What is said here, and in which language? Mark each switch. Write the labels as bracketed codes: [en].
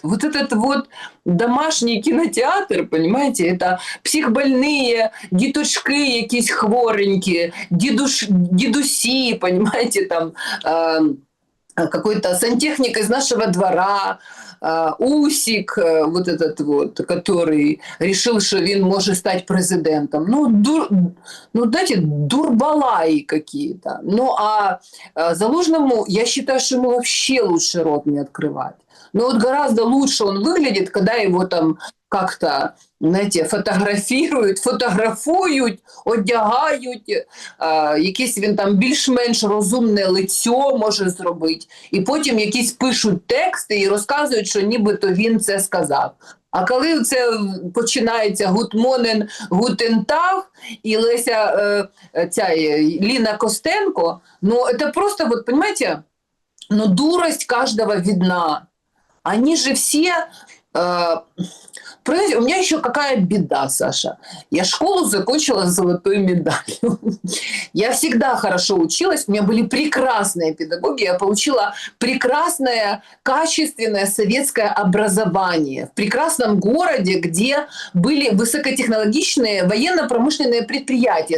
[ru] Вот этот вот домашний кинотеатр, понимаете, это психбольные, [uk] діточки якісь хворенькі, дідусі, [ru] понимаете, там какой-то сантехник из нашего двора, Усик, вот этот вот, который решил, что он может стать президентом. Ну, знаете, дурбалаи какие-то. Ну, а Залужному, я считаю, что ему вообще лучше рот не открывать. Но вот гораздо лучше он выглядит, когда его там как-то, знаете, [uk] фотографують, одягають, якесь він там більш-менш розумне лицьо може зробити, і потім якісь пишуть тексти і розказують, що нібито він це сказав. А коли це починається гутмонен, гутентаг і Леся, Ліна Костенко, ну, це просто, [ru] вот, понимаете, ну, дурость каждого видна. Они же все... у меня еще какая беда, Саша. Я школу закончила с золотой медалью. Я всегда хорошо училась, у меня были прекрасные педагоги, я получила прекрасное, качественное советское образование в прекрасном городе, где были высокотехнологичные военно-промышленные предприятия.